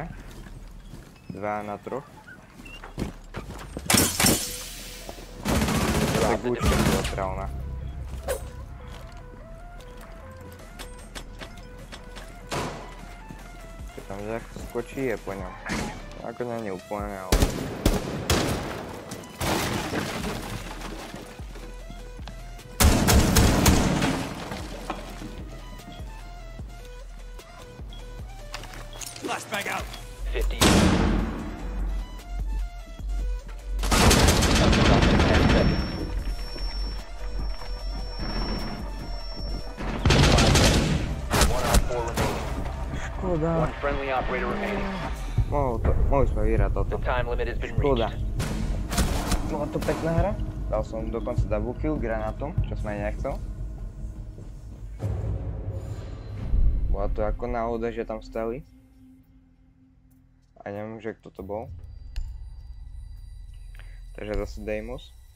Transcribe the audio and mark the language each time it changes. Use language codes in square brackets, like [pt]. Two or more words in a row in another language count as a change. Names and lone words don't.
[sk] 2 na 3. Tak účka bola trávna. Čo tam jak skočí je po ňom. Ako nie je úplne, ale... [en] Flashbang out. [sk] 50. Škoda. [en] One friendly operator remaining. [sk] Mohli sme vyhrať toto. [en] The time limit has been [sk] Škoda. [en] reached. [sk] Bola to pekná hra. Dal som dokonca [en] double kill [sk] granátom, čo som aj nechcel. Bola to ako náhoda, že tam stali. A neviem, že kto to bol. Takže zase Deimos.